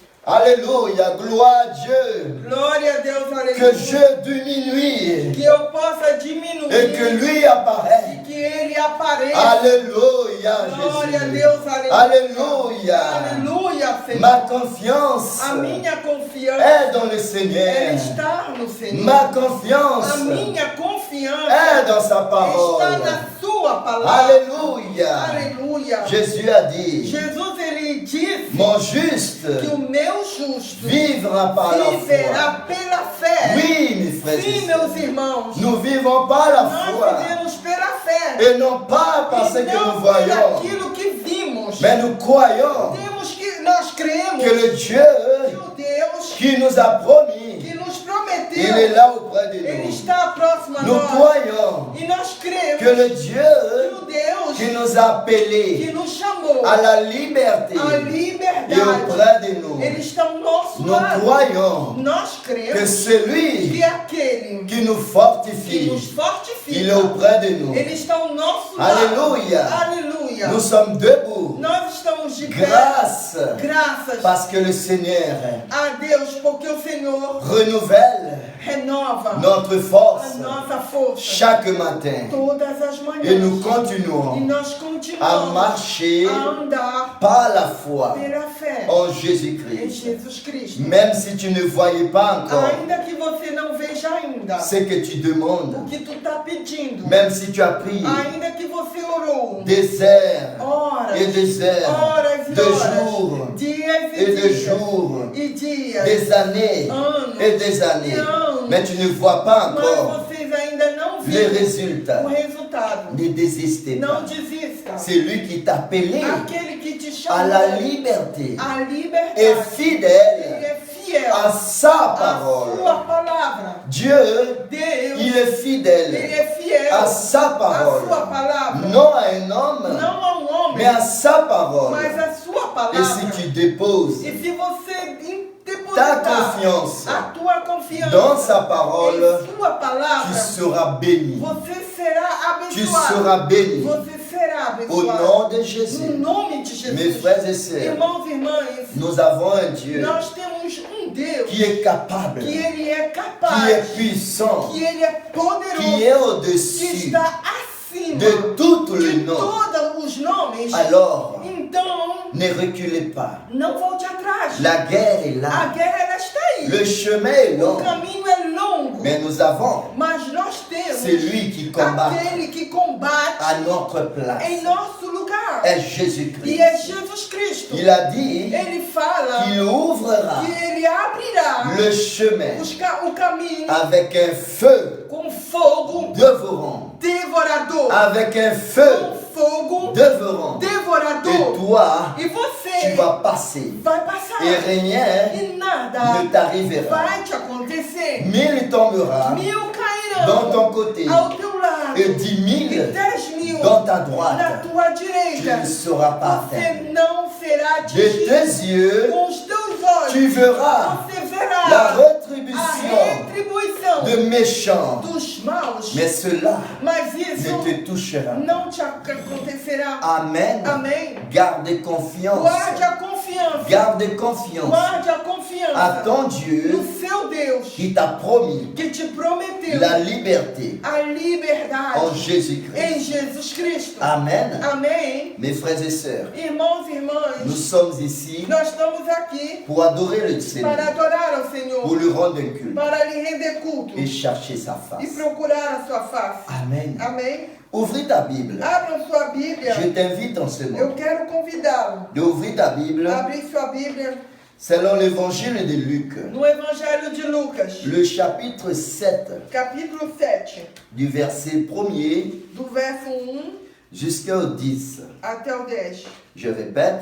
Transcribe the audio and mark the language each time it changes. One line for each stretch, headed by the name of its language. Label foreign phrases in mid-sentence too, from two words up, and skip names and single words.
French: Alléluia, gloire à Dieu.
Portuguese: Glória a Deus,
French: Que
Portuguese: aleluia.
French: je diminue
Portuguese: Que eu possa diminuir.
French: et que lui apparaisse.
Portuguese: Que ele apareça.
French: Alléluia,
Portuguese: Glória a
French: Jésus.
Portuguese: Deus, aleluia.
French: Alléluia.
Portuguese: Aleluia, Senhor.
French: Ma confiance
Portuguese: A minha confiança
French: est dans le
Portuguese: ela
French: Seigneur.
Portuguese: está no Senhor.
French: Ma
Portuguese: A
French: confiance
Portuguese: minha confiança
French: est dans sa
Portuguese: está
French: parole.
Portuguese: na sua palavra.
French: Alléluia.
Portuguese: Aleluia.
French: Jésus a dit,
Portuguese: Jesus, ele disse
French: mon juste
Portuguese: que o meu justo
French: vivra par la foi.
Portuguese: viverá pela fé.
French: Oui, mes frères et
Portuguese: Sim,
French: sœurs.
Portuguese: meus irmãos.
French: Nous vivons par la
Portuguese: Nós
French: foi
Portuguese: vivemos pela fé.
French: et non pas parce
Portuguese: E
French: que nous
Portuguese: não
French: voyons,
Portuguese: pelaquilo que vimos.
French: mais nous croyons
Portuguese: Nós cremos
French: que le Dieu
Portuguese: que o Deus
French: qui nous a promis,
Portuguese: que nos
French: il est
Portuguese: prometeu,
French: là auprès de
Portuguese: ele
French: nous.
Portuguese: está próximo a
French: Nous
Portuguese: nós.
French: croyons
Portuguese: E nós cremos
French: que le
Portuguese: que
French: Dieu
Portuguese: o Deus
French: qui nous a appelés
Portuguese: que nos chamou
French: à la liberté
Portuguese: a
French: est
Portuguese: liberdade,
French: auprès de nous.
Portuguese: ele está ao nosso
French: Nous
Portuguese: lado.
French: croyons
Portuguese: Nós
French: que
Portuguese: cremos
French: celui
Portuguese: que aquele
French: qui nous
Portuguese: que
French: fortifie,
Portuguese: nos fortifica,
French: il est auprès de nous.
Portuguese: ele está ao nosso lado.
French: Alléluia.
Portuguese: Aleluia.
French: Nous sommes debout
Portuguese: Nós estamos de pé,
French: grâce
Portuguese: graças
French: parce que le Seigneur
Portuguese: a Deus, porque o Senhor
French: renouvelle
Portuguese: renova
French: notre
Portuguese: a
French: force
Portuguese: nossa força
French: chaque matin.
Portuguese: todas as manhãs.
French: Et nous
Portuguese: E
French: continuons
Portuguese: nós
French: à
Portuguese: continuamos
French: marcher
Portuguese: a andar
French: par la foi
Portuguese: pela fé
French: en
Portuguese: em
French: Jésus-Christ.
Portuguese: Jesus Cristo.
French: Même si tu ne voyais pas encore
Portuguese: Ainda que você não veja ainda
French: ce que tu
Portuguese: o
French: demandes,
Portuguese: que tu está pedindo,
French: même si tu as prié
Portuguese: ainda que você orou
French: des heures
Portuguese: horas,
French: et des heures,
Portuguese: horas e
French: de
Portuguese: horas,
French: jours
Portuguese: dias
French: et de
Portuguese: dias,
French: jours,
Portuguese: e dias,
French: des années
Portuguese: anos,
French: et des années,
Portuguese: e anos,
French: mais tu ne vois pas
Portuguese: mas
French: encore
Portuguese: vocês ainda não
French: les
Portuguese: viram
French: résultats.
Portuguese: o resultado.
French: Ne désistez
Portuguese: Não
French: pas.
Portuguese: desista.
French: C'est lui qui t'a appelé
Portuguese: Aquele que te
French: à
Portuguese: chamou
French: la liberté
Portuguese: à
French: et
Portuguese: liberdade, ele
French: fidèle
Portuguese: é fiel
French: à sa
Portuguese: à
French: parole.
Portuguese: sua palavra.
French: Dieu,
Portuguese: Deus,
French: il est
Portuguese: ele
French: fidèle
Portuguese: é fiel
French: à sa
Portuguese: à
French: parole.
Portuguese: sua palavra.
French: Non à un homme,
Portuguese: Não a homem,
French: mais à sa parole.
Portuguese: mas a sua
French: Et
Portuguese: palavra.
French: si tu déposes
Portuguese: E se você
French: ta
Portuguese: depositar
French: confiance
Portuguese: a tua confiança
French: dans sa parole,
Portuguese: em sua
French: tu
Portuguese: palavra,
French: seras béni.
Portuguese: você será
French: Tu
Portuguese: abençoado.
French: seras béni.
Portuguese: Você será
French: Au
Portuguese: abençoado.
French: nom de
Portuguese: No
French: Jésus.
Portuguese: nome de Jesus.
French: Mes frères et sœurs,
Portuguese: Irmãos e irmãs,
French: nous avons un Dieu
Portuguese: nós temos Deus
French: qui est capable,
Portuguese: que
French: qui
Portuguese: ele é capaz,
French: est puissant,
Portuguese: que ele é poderoso,
French: qui est
Portuguese: que
French: au-dessus
Portuguese: está acima
French: de tous les
Portuguese: de
French: noms.
Portuguese: todos os nomes.
French: Alors,
Portuguese: Então,
French: ne reculez pas.
Portuguese: não volte atrás.
French: La guerre est
Portuguese: A
French: là.
Portuguese: guerra ela está aí.
French: Le chemin est
Portuguese: O
French: long.
Portuguese: caminho é longo.
French: Mais nous avons
Portuguese: Mas nós temos
French: celui qui combat
Portuguese: aquele que combate
French: à notre place.
Portuguese: em nosso lugar.
French: Est
Portuguese: E
French: Jésus-Christ.
Portuguese: é Jesus Cristo.
French: Il a dit
Portuguese: Ele fala
French: qu'il ouvrira
Portuguese: que ele abrirá
French: le chemin
Portuguese: o caminho
French: avec un feu
Portuguese: com fogo
French: dévorant.
Portuguese: devorador.
French: Avec un feu
Portuguese: Com fogo
French: dévorant. Et
Portuguese: devorador.
French: toi,
Portuguese: E
French: tu
Portuguese: você
French: vas passer.
Portuguese: vai passar.
French: Et rien
Portuguese: E nada
French: ne t'arrivera.
Portuguese: vai te acontecer.
French: 1000 tombera
Portuguese: 1000
French: dans
Portuguese: cairão
French: ton côté
Portuguese: ao teu lado.
French: et 10
Portuguese: E
French: 000
Portuguese: 10.000
French: dans ta
Portuguese: na
French: droite.
Portuguese: tua
French: Tu
Portuguese: direita.
French: ne seras pas atteint.
Portuguese: Você não será
French: De
Portuguese: atingido.
French: tes yeux,
Portuguese: Com os teus olhos,
French: tu verras
Portuguese: você verá
French: la
Portuguese: a
French: rétribution
Portuguese: retribuição
French: de méchants.
Portuguese: dos maus.
French: Mais cela
Portuguese: Mas isso
French: ne te touchera pas.
Portuguese: não te acontecerá.
French: Amen.
Portuguese: Amém?
French: Garde confiance.
Portuguese: Guarde a confiança.
French: Garde confiance
Portuguese: Guarde a
French: à
Portuguese: confiança
French: ton
Portuguese: no
French: Dieu
Portuguese: seu Deus
French: qui t'a promis
Portuguese: que te prometeu
French: la liberté
Portuguese: a liberdade
French: en Jésus-Christ.
Portuguese: em Jesus Cristo.
French: Amen.
Portuguese: Amém?
French: Mes frères et sœurs,
Portuguese: Irmãos e
French: nous
Portuguese: irmãs,
French: sommes ici
Portuguese: nós estamos aqui
French: pour adorer le
Portuguese: para
French: Seigneur,
Portuguese: adorar ao
French: pour
Portuguese: Senhor,
French: lui rendre un culte
Portuguese: para lhe render culto
French: et chercher sa
Portuguese: e
French: face.
Portuguese: procurar a sua face.
French: Amen.
Portuguese: Amém?
French: Ouvris ta Bible.
Portuguese: Abram sua Bíblia.
French: Je t'invite en ce
Portuguese: Eu
French: moment
Portuguese: quero convidá-lo
French: d'ouvrir ta Bible
Portuguese: a abrir sua Bíblia
French: selon l'évangile de Luc,
Portuguese: no Evangelho de Lucas,
French: le chapitre 7,
Portuguese: capítulo 7,
French: du verset 1er
Portuguese: do verso 1
French: jusqu'au 10.
Portuguese: até o 10.
French: Je répète,